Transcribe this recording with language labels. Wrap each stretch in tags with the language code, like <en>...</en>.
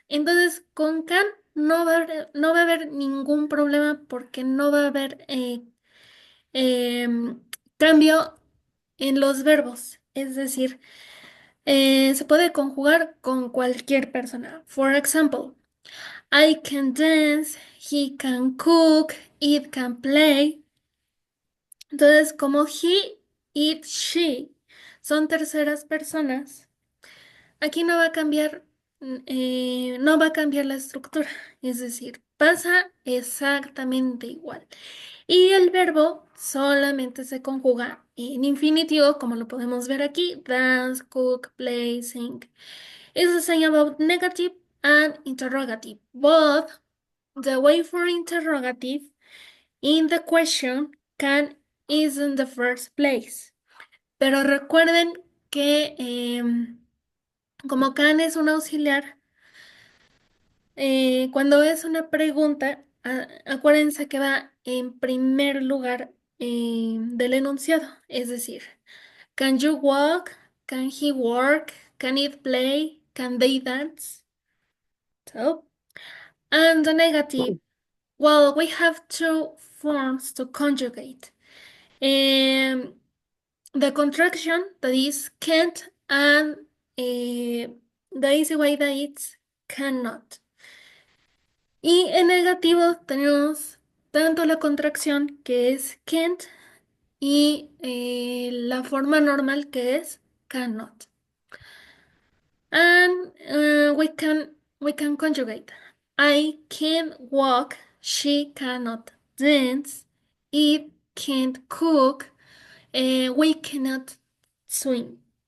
<es>Entonces, con can no va a haber ningún problema porque no va a haber em, cambio en los verbos. Es decir, se puede conjugar con cualquier persona.</es> <en>For example, I can dance, he can cook, it can play.</en> <es>Entonces, como he, it, she son terceras personas, aquí no va a cambiar la estructura, es decir, pasa exactamente igual. Y el verbo solamente se conjuga en infinitivo, como lo podemos ver aquí, dance, cook, play, sing.</es> <en>It's the same about negative and interrogative. But the way for interrogative in the question can is in the first place.</en> <es>Pero recuerden que como can es un auxiliar, cuando es una pregunta, acuérdense que va en primer lugar del enunciado. Es decir,</es> <en>can you walk? Can he work? Can it play? Can they dance? So, and the negative, well, we have two forms to conjugate. Um, the contraction that is can't and the easy way that it's cannot.</en> <es>Y en negativo tenemos tanto la contracción que es can't y la forma normal que es cannot.</es> <en>And we can conjugate. I can walk, she cannot dance, it can't cook, we cannot swim.</en>